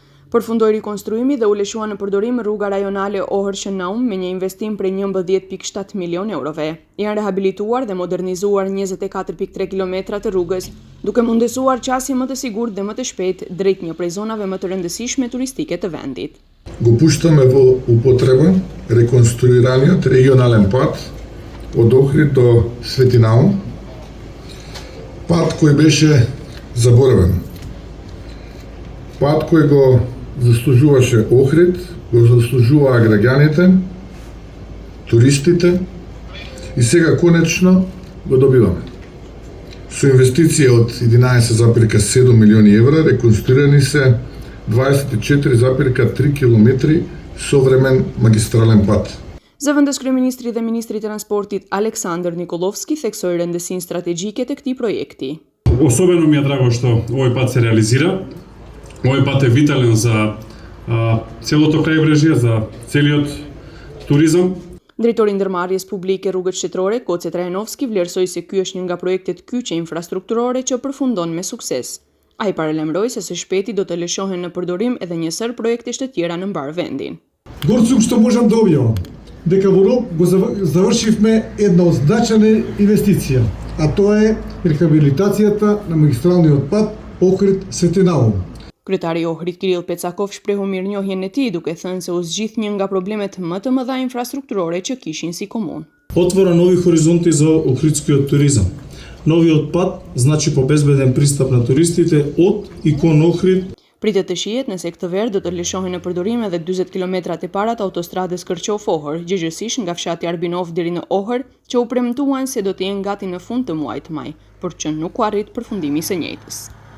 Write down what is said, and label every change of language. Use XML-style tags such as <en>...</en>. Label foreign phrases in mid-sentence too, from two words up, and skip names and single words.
<sq>Përfundoi rikonstruimi dhe u lëshua në përdorim rruga rajonale Ohër-Shënaum me një investim prej 11.7 milion eurove. Janë rehabilituar dhe modernizuar 24.3 kilometra të rrugës, duke mundesuar qasje më të sigurt dhe më të shpejt drejt një prej zonave më të rëndësishme turistike të vendit.</sq> <mk>Го пуштаме во употреба реконструираниот регионален пат од Охрид до Светинаум, пат кој беше заборавен. Пат кој го заслужуваше Охрид, го заслужуваа граѓаните, туристите и сега конечно го добиваме. Со инвестиција од 11,7 милиони евра реконструирани се 24,3 километри современ магистрален пат.</mk> <sq>Zëvendës kryeministri dhe ministri i transportit Aleksandar Nikolovski theksoi rëndësinë strategjike të këtij projekti.</sq> <mk>Особено ми е драго што овој пат се реализира. Овој пат е витален за целото крајбрежје, за целиот туризам.</mk> <sq>Drejtori i ndërmarrjes publike rrugët shtetërore, Goce Trajanovski, vlerësoi se ky është një nga projektet kyçe infrastrukturore që përfundon me sukses. Ai paralajmëroi se së shpejti do të lëshohen në përdorim edhe një sër projekte të tjera në mbar vendin.</sq> <mk>Горцук што можам да објавам дека во рок го завршивме една од значајна инвестиција, а тоа е рехабилитацијата на магистралниот пат Охрид-Светинаум.</mk> <sq>Kryetari i Ohrit Kirill Pecakov shprehu mirënjohjen e tij duke thënë se u zgjidh një nga problemet më të mëdha infrastrukturore që kishin si komunë.</sq> <mk>Отвора нови хоризонти за охридскиот туризам. Новиот пат значи побезбеден пристап на туристите од и кон Охрид.</mk> <sq>Pritet të shihet nëse këtë verë do të lëshohen në përdorim edhe 40 kilometrat e para të autostradës Kërqov-Ohër, gjithësisht nga fshati Arbinov deri në Ohër, që u premtuan se do të jenë gati në fund të muajit maj, por që nuk u arrit përfundimi i së njëjtës.</sq>